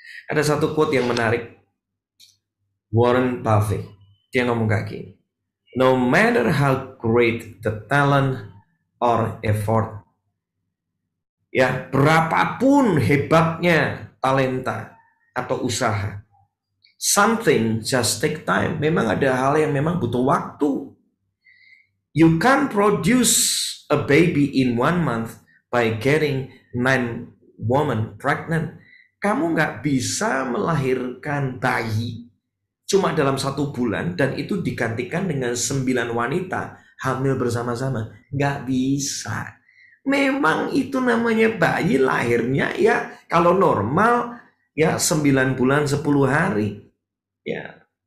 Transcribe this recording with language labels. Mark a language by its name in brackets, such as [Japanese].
[Indonesian] Ada satu quote yang menarik. Warren Buffett. Dia ngomong kayak gini. [English] No matter how great the talent or effort. [Indonesian] Ya, berapapun hebatnya talenta atau usaha. [English] Something just take time. [Indonesian] Memang ada hal yang memang butuh waktu. [English] You can't produce a baby in 1 month by getting 9 women pregnant. [Indonesian] Kamu nggak bisa melahirkan bayi cuma dalam 1 bulan dan itu digantikan dengan 9 wanita hamil bersama-sama. Nggak bisa. Memang itu namanya bayi lahirnya ya kalau normal ya 9 bulan 10 hari. Ya.